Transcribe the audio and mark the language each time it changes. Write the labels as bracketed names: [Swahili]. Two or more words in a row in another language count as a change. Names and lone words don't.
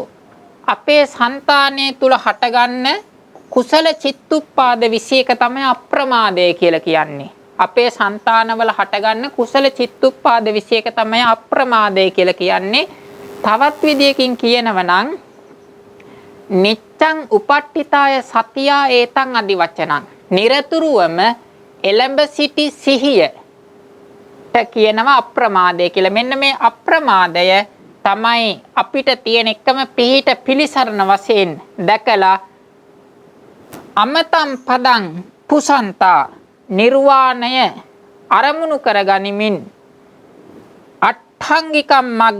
[Sinhala] අපේ సంతානය තුල හටගන්න කුසල චිත්තුප්පාද 21 තමයි අප්‍රමාදය කියලා කියන්නේ. අපේ సంతානවල හටගන්න කුසල චිත්තුප්පාද 21 තමයි අප්‍රමාදය කියලා කියන්නේ. තවත් විදියකින් කියනවා නම් [Pali] නිච්ඡං උපට්ඨිතාය සතියා ඒතං අදි වචනං. [Sinhala] නිරතුරුවම එළඹ සිටි සිහියට කියනවා අප්‍රමාදය කියලා. මෙන්න මේ අප්‍රමාදය තමයි අපිට තියෙන එකම පිහිට පිළිසරණ වශයෙන් දැකලා [Pali] අමතම් පදං පුසන්තා [Sinhala] නිර්වාණය අරමුණු කරගනිමින් අට්ඨංගිකම්